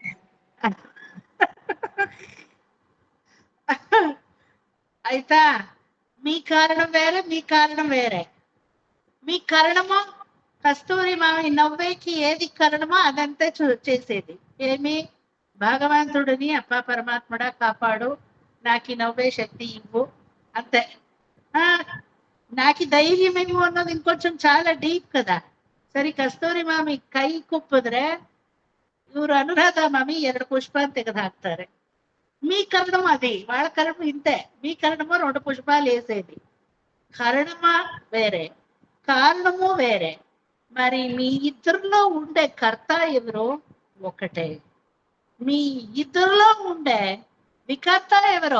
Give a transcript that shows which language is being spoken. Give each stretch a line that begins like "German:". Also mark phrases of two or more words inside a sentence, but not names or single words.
Telugu: అయితే మీ కారణం వేరే, మీ కారణం వేరే. మీ కారణమో కస్తూరి మామి నవ్వేకి ఏది కారణమో అదంతా చేసేది. ఏమి భగవంతుడిని అప్ప పరమాత్ముడా కాపాడు, నాకు నవ్వే శక్తి ఇవ్వు అంతే. నాకు
Kannada: ಧೈರ್ಯ ಇವು ಅನ್ನೋದು
Telugu: ఇంకొంచెం చాలా డీప్ కదా.
Kannada: ಸರಿ, ಕಸ್ತೂರಿ ಮಾಮಿ ಕೈ ಕುಪ್ಪಿದ್ರೆ ಇವರು ಅನುರಾಧ ಮಾಮಿ 2 పుష్పాలు ತೆಗೆದು ಹಾಕ್ತಾರೆ.
Telugu: మీ కరణం అది, వాళ్ళ కరణం ఇంతే. మీ కరణమో 2 పుష్పాలు వేసేది. కరణమా వేరే, కారణము వేరే. మరి మీ ఇద్దరిలో ఉండే కర్త ఎవరు? ఒకటే. మీ ఇద్దరిలో ఉండే వికర్త ఎవరో?